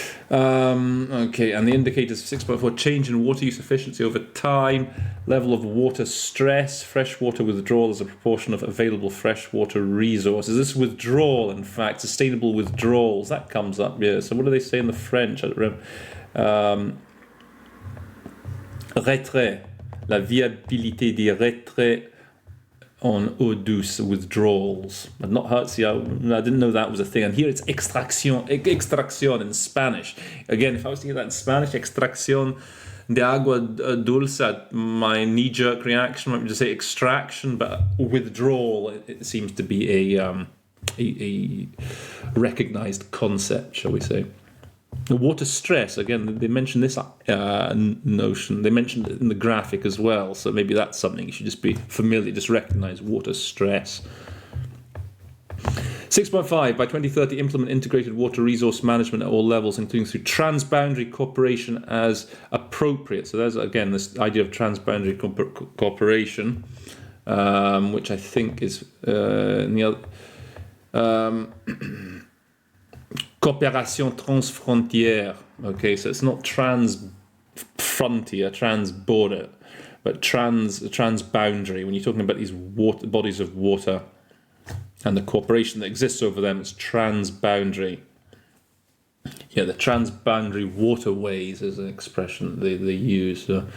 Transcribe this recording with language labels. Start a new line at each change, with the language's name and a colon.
English: Okay, and the indicators for 6.4, change in water use efficiency over time, level of water stress, freshwater withdrawal as a proportion of available freshwater resources. This withdrawal, in fact, sustainable withdrawals, that comes up, yeah. So what do they say in the French? I don't remember.
French: Retrait, la viabilité des retraits on eau douce
English: withdrawals. I've not heard, see, I didn't know that was a thing. And here it's extracción in Spanish. Again, if I was to hear that in Spanish,
Spanish: extracción de agua dulce,
English: my knee-jerk reaction might be to say extraction, but withdrawal, it seems to be a recognized concept, shall we say. The water stress, again, they mentioned this notion. They mentioned it in the graphic as well, so maybe that's something you should just be familiar, just recognize water stress. 6.5, by 2030, implement integrated water resource management at all levels, including through transboundary cooperation as appropriate. So there's, again, this idea of transboundary cooperation, which I think is in the other...
French: coopération transfrontière.
English: Okay, so it's not trans-frontier, trans-border, but trans-boundary. When you're talking about these bodies of water and the cooperation that exists over them, it's transboundary. Yeah, the transboundary waterways is an expression they use.